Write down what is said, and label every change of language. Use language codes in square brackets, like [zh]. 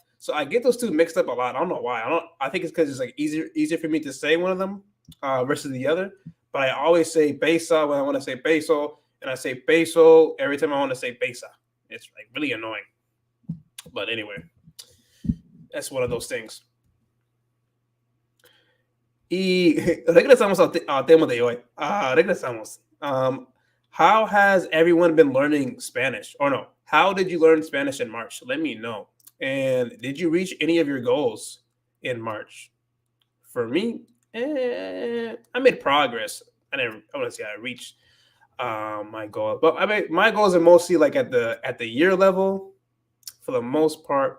[en] So I get those two mixed up a lot. I don't know why. I think it's because it's like easier for me to say one of them versus the other. But I always say pesa when I want to say peso, and I say peso every time I want to say pesa. It's like really annoying. But anyway, that's one of those things. [es] Y regresamos al tema de hoy. Regresamos. [en] How has everyone been learning Spanish? Or no, how did you learn Spanish in March? Let me know. And did you reach any of your goals in March? For me, I made progress. I want to say I reached my goal, but I mean my goals are mostly like at the year level for the most part.